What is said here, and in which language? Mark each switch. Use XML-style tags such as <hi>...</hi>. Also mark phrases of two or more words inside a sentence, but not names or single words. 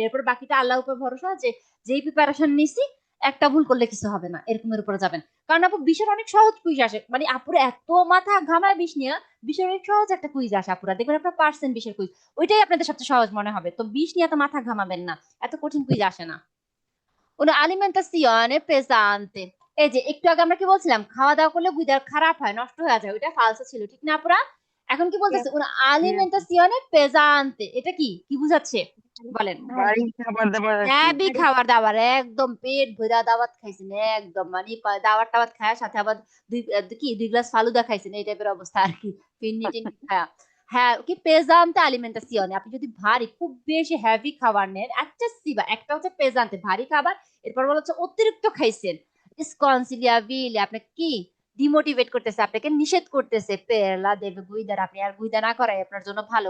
<bn>এরপর বাকিটা আল্লাহর উপর ভরসা, যে যেই প্রিপারেশন নিছি একটা ভুল করলে কিছু হবে না, এরকমের উপরে যাবেন। কারণ আপু বিষয় অনেক সহজ কুইজ আসে, মানে আপুর এত মাথা ঘামায় বিষ নিয়ে, বিষয় অনেক সহজ একটা কুইজ আসে আপুরা, দেখবেন আপনার পার্সেন্ট বিশের কুইজ, ওইটাই আপনাদের সবচেয়ে সহজ মনে হবে। তো বিষ নিয়ে এত মাথা ঘামাবেন না, এত কঠিন কুইজ আসে না।</bn> <it>una alimentazione pesante,</it> <bn>এই যে একটু আগে আমরা কি বলছিলাম, খাওয়া দাওয়া করলে গুইদা খারাপ হয়, নষ্ট হয়ে যায়, ওইটা ফালসো ছিল, ঠিক না আপুরা? এখন কি বলতেছে</bn> <it>una alimentazione pesante,</it> <bn>এটা কি কি বুঝাচ্ছে বলেন? ভারী খাবার দাবার আর কি। হ্যাভি খাবার দাবার, একদম পেট ভরা দাওয়াত খাইছেন, একদম মানে দাওয়াত টাওয়াত খায়, সাথে আবার দুই গ্লাস ফালুদা খাইছেন, এই টাইপের অবস্থা আর কি, ফিন্নি টিন্নি খায়া। হ্যাঁ কি</bn> <it>pesante alimentazione,</it> <bn>আপনি যদি ভারী খুব বেশি হেভি খাবার নেন, একটা সিবা, একটা হচ্ছে পেজান্তে ভারী খাবার, এরপর বলা হচ্ছে অতিরিক্ত খাইছেন, স্কনসিলিয়াবিলে আপনাকে কি ডিমোটিভেট করতেছে, আপনাকে নিষেধ করতেছে, পেলা দেবে গুইদার, আপনি আর গুইদা না করাই আপনার জন্য ভালো।</bn>